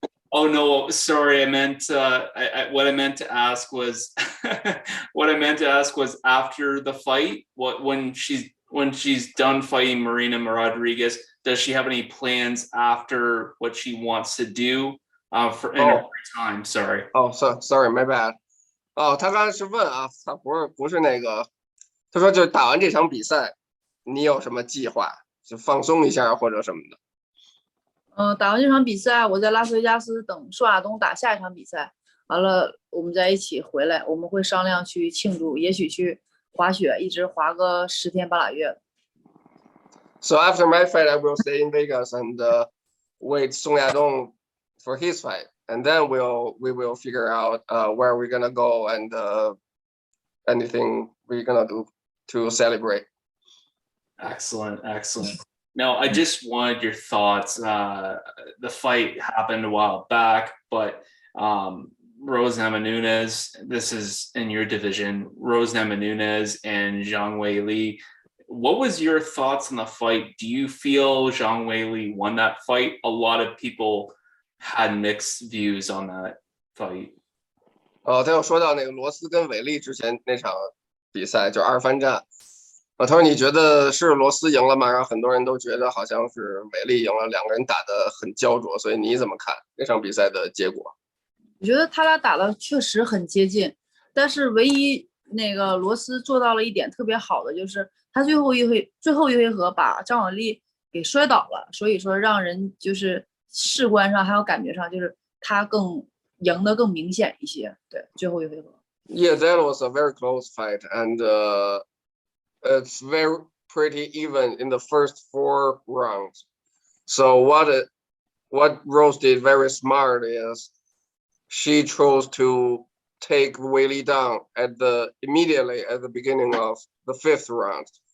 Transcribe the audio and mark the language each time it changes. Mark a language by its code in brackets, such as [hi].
[en] Oh no, sorry. I meant what I meant to ask was what I meant to ask was after the fight. When she's done fighting Marina Rodriguez, does she have any plans after what she wants to do for in her free time? Sorry. Oh, sorry, my bad. [zh] 他刚才是问啊，他不是那个，他说就打完这场比赛，你有什么计划？就放松一下或者什么的。打完这场比赛，我在拉斯维加斯等舒亚东打下一场比赛，完了我们再一起回来，我们会商量去庆祝，也许去滑雪，一直滑个10天8拉月。 [en] So after my fight, I will stay in Vegas and wait Song Yadong for his fight, and then we will figure out where we're gonna go and anything we're gonna do to celebrate. Excellent, excellent. Now, I just wanted your thoughts. The fight happened a while back, but Rose Namajunas, this is in your division, Rose Namajunas and Zhang Weili. What was your thoughts on the fight? Do you feel Zhang Weili won that fight? A lot of people had mixed views on that fight. [zh] 他又说到那个罗斯跟韦利之前那场比赛，就2番战。他说你觉得是罗斯赢了吗？然后很多人都觉得好像是韦利赢了，2个人打得很焦灼，所以你怎么看那场比赛的结果？我觉得他俩打的确实很接近，但是唯一那个罗斯做到了一点特别好的，就是他最后一回合把张伟丽给摔倒了，所以说让人就是视观上还有感觉上就是他更赢得更明显一些。对，最后一回合。 [en] Yeah, that was a very close fight, and it's very pretty even in the first 4 rounds. So what Rose did very smart is she chose to take Weili down immediately at the beginning of the 5th round.